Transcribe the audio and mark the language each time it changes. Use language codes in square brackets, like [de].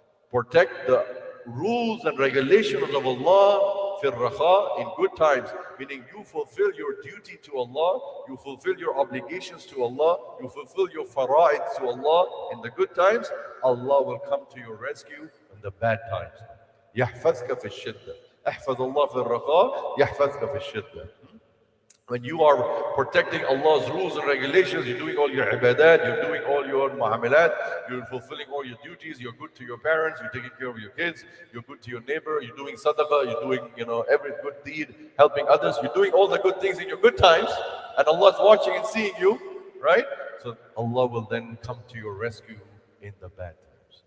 [en] Protect the rules and regulations of Allah fil raha, in good times, meaning you fulfill your duty to Allah, you fulfill your obligations to Allah, you fulfill your fara'id to Allah in the good times. Allah will come to your rescue in the bad times. [ar] يحفظك في الشدة. احفظ الله في الرخاء يحفظك في الشدة. [en] When you are protecting Allah's rules and regulations, you're doing all your ibadat, you're doing all your mu'amalat, you're fulfilling all your duties, you're good to your parents, you're taking care of your kids, you're good to your neighbor, you're doing sadaqah, you're doing, every good deed, helping others, you're doing all the good things in your good times, and Allah's watching and seeing you, right? So Allah will then come to your rescue in the bad times.